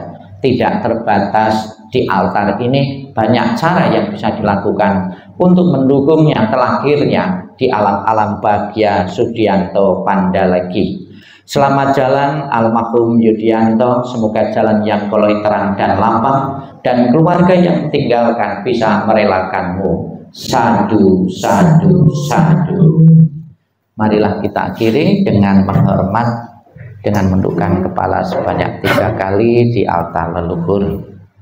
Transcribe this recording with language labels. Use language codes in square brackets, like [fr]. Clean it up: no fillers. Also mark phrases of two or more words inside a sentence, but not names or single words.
[id] Tidak terbatas di altar ini, banyak cara yang bisa dilakukan untuk mendukungnya terlahirnya di alam-alam bahagia Sudianto Panda lagi. Selamat jalan almarhum Yudianto, semoga jalan yang koloi terang dan lapang, dan keluarga yang tinggalkan bisa merelakanmu. [pi] Sadu, sadu, sadu. [id] Marilah kita akhiri dengan menghormat, dengan menundukkan kepala sebanyak 3 kali di altar leluhur.